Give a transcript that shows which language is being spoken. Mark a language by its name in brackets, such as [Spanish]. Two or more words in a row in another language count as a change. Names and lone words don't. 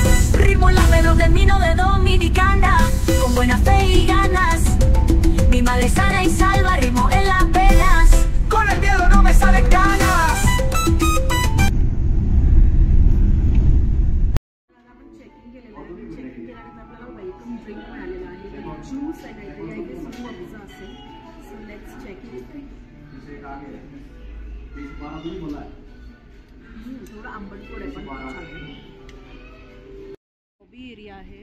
[Spanish] Ritmo en las venas del vino de Dominicana. Con buena fe y ganas. Mi madre sana y salva. Ritmo en las venas. Con el miedo no me salen ganas. [Marathi] चेकिंग केलेलं आहे. चेकिंग केल्यानंतर आपल्याला [English] welcome drink [Marathi] मिळालेलं आहे. ज्यूस आहे काहीतरी, [English] I guess [Marathi] असेल. [English] So let's check it. [Marathi] थोडं आंबट गोड आहे पण [English] lobby area [Marathi] आहे.